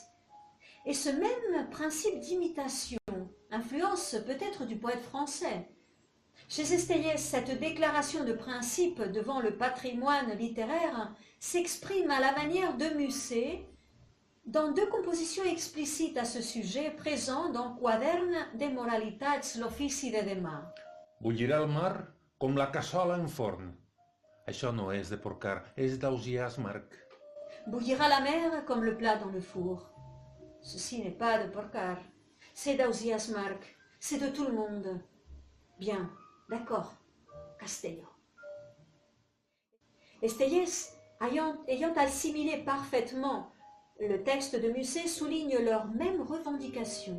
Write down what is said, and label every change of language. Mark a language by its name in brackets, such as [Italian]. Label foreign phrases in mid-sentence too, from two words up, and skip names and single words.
[French] Et ce même principe d'imitation influence peut-être du poète français. Chez Estellés, cette déclaration de principe devant le patrimoine littéraire s'exprime à la manière de Musset dans deux compositions explicites à ce sujet présentes dans Quadern de Moralitats l'Ofici de Demà. [Catalan] Bullirà el mar com la cassola en forn. Això no és de Porcar, és d'Ausiàs Marc. [French] Bouillira la mer comme le plat dans le four. Ceci n'est pas de Porcar, c'est d'Ausiàs Marc, c'est de tout le monde. Bien, d'accord, Castelló. Estellés, ayant assimilé parfaitement le texte de Musset, souligne leurs mêmes revendications.